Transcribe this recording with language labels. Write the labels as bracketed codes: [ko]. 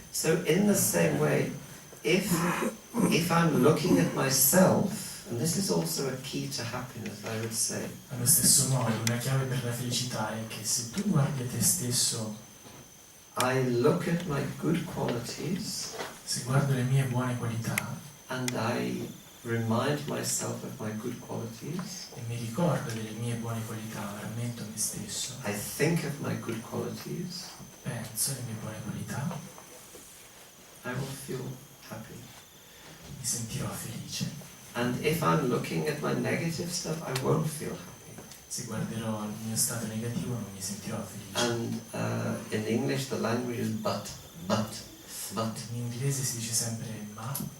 [en] So in the same way, if I'm looking at myself, and this is also a key to happiness, I would say, [it] Allo stesso modo, una chiave per la felicità è che se tu guardi a te stesso, [en] I look at my good qualities [it] se guardo le mie buone qualità [en] and I remind myself of my good qualities, [it] e mi ricordo delle mie buone qualità, rammento me stesso, [en] I think of my good qualities, [it] penso alle mie buone qualità, [en] I will feel happy. [it] mi sentirò felice. [en] And if I'm looking at my negative stuff, I won't feel happy. [it] Se guarderò il mio stato negativo non mi sentirò felice. [en] And in English the language is but. [it] In inglese si dice sempre ma.